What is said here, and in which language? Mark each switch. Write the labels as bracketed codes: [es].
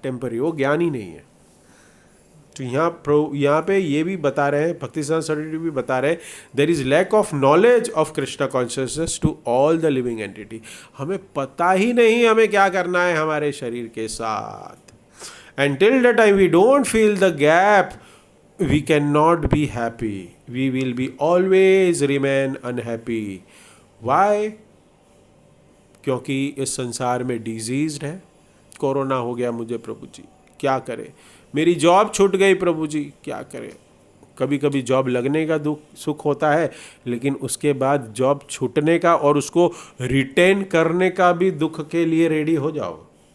[hi] Temporary, वो ज्ञान ही नहीं है। तो यहाँ पे ये भी बता रहे हैं, भक्ति सिद्धांत सरस्वती भी बता रहे हैं, [en] There is lack of knowledge of Krishna consciousness to all the living entity. [hi] हमें पता ही नहीं हमें क्या करना है हमारे शरीर के साथ। [en] And till the time we don't feel the gap we cannot be happy. We will be always remain unhappy. Why? [hi] क्योंकि इस संसार में डिजीज है. कोरोना हो गया मुझे प्रभु जी, क्या करे. मेरी जॉब छूट गई प्रभु जी, क्या करे. कभी कभी जॉब लगने का दुख सुख होता है, लेकिन उसके बाद जॉब छूटने का और उसको रिटेन करने का भी दुख के लिए रेडी हो जाओ.